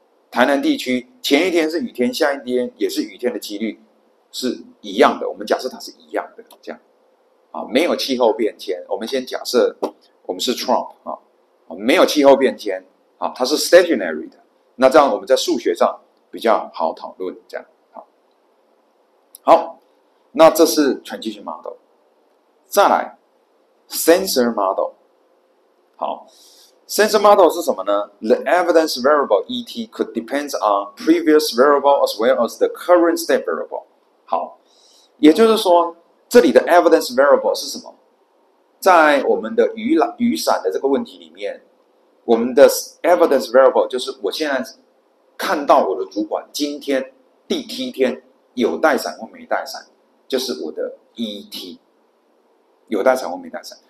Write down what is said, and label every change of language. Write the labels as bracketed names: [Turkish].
[Chinese] 台南地区前一天是雨天，下一天也是雨天的几率是一样的。我们假设它是一样的，这样没有气候变迁。我们先假设我们是 Trump 没有气候变迁它是 stationary 的。那这样我们在数学上比较好讨论，这样好，那这是 transition model。再来 sensor model。好。 Sensor model 是什么呢？ [English] The evidence variable ET could depend on previous variable as well as the current state variable。 [Chinese] 好，也就是说，这里的 evidence variable 是什么？在我们的雨伞的这个问题里面，我们的 evidence variable 就是我现在看到我的主管今天第7天有带伞或没带伞，就是我的 ET， 有带伞或没带伞。